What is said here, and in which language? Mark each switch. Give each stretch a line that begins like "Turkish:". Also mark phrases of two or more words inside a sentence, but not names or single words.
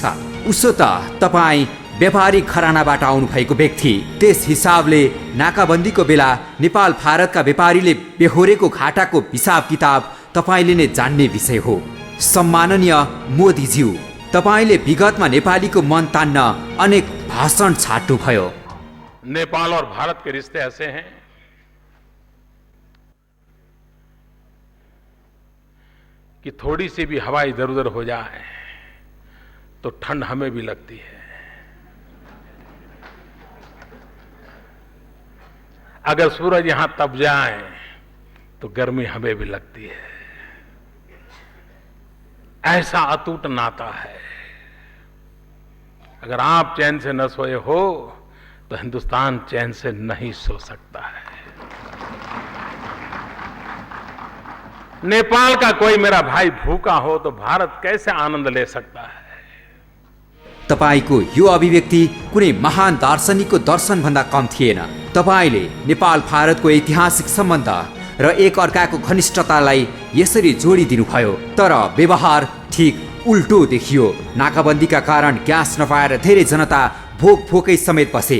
Nepali: उसो त तपाईँ व्यापारिक घरानाबाट आउनुभएको व्यक्ति, त्यस हिसाबले नाकाबन्दीको बेला नेपाल भारतका व्यापारीले बेहोरेको घाटाको हिसाब किताब तपाईँले नै जान्ने विषय हो। सम्माननीय मोदीज्यू, तपाईँले विगतमा नेपालीको मन तान्न अनेक भाषण छाड्नुभयो।
Hindi: नेपाल और भारत के रिश्ते ऐसे हैं कि थोड़ी सी भी हवा इधर उधर हो जाए तो ठंड हमें भी लगती है। अगर सूरज यहां तप जाए तो गर्मी हमें भी लगती है। ऐसा अटूट नाता है। अगर आप चैन से न सोए हो तो हिंदुस्तान चैन से नहीं सो सकता है। नेपाल का कोई मेरा भाई भूखा हो तो भारत कैसे आनंद ले सकता है।
Nepali: तपाईको यो अभिव्यक्ति कुनै महान दार्शनिकको दर्शन भन्दा कम थिएन। तपाईले नेपाल भारतको ऐतिहासिक सम्बन्ध र एक अर्काको घनिष्ठतालाई यसरी जोडिदिनु भयो। तर व्यवहार ठीक उल्टो देखियो। नाकाबन्दीका कारण ग्यास नपाएर धेरै जनता भोकै समेत बसे।